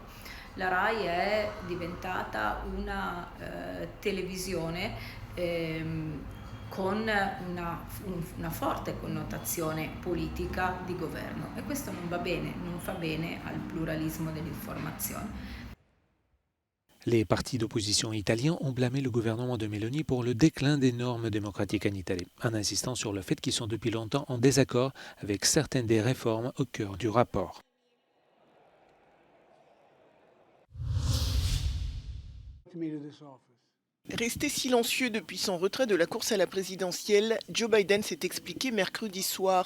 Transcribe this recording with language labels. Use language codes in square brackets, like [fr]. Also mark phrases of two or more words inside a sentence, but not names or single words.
[it] La RAI è diventata una televisione con una forte connotazione politica di governo e questo non va bene, non fa bene al pluralismo dell'informazione. [fr] Les partis d'opposition italiens ont blâmé le gouvernement de Meloni pour le déclin des normes démocratiques en Italie, en insistant sur le fait qu'ils sont depuis longtemps en désaccord avec certaines des réformes au cœur du rapport. Resté silencieux depuis son retrait de la course à la présidentielle, Joe Biden s'est expliqué mercredi soir.